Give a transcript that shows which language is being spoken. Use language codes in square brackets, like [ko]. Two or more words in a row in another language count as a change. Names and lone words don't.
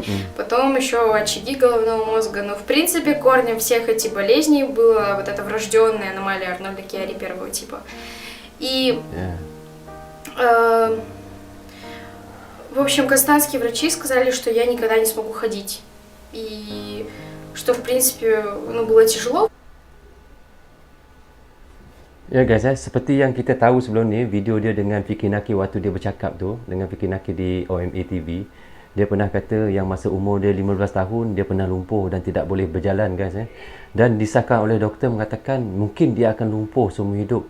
[ru] Потом еще очаги головного мозга, но, в принципе, корнем всех этих болезней была вот эта врожденная аномалия Арнольда Киари первого типа. И, в общем, казахстанские врачи сказали, что я никогда не смогу ходить. И что, в принципе, ну, было тяжело. [ms] Ya guys, seperti yang kita tahu sebelum ni, video dia dengan Fikri Nakir waktu dia bercakap tu, dengan Fikri Nakir di OMA TV, dia pernah kata yang masa umur dia 15 tahun, dia pernah lumpuh dan tidak boleh berjalan guys. Dan disahkan oleh doktor mengatakan mungkin dia akan lumpuh seumur hidup.